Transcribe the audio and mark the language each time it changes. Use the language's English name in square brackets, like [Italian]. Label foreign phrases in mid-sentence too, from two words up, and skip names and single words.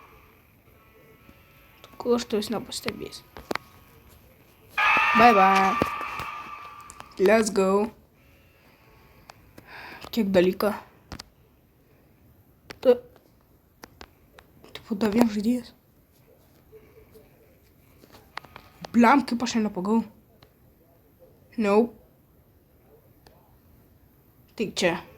[Lithuanian] Kol aš tavęs nepastebėsiu. [English] Bye. Let's go. [Lithuanian] Kiek dalyką. Tu dar vien žaidėjas. Blam, kaip aš nepagavau. Nope. Tik čia.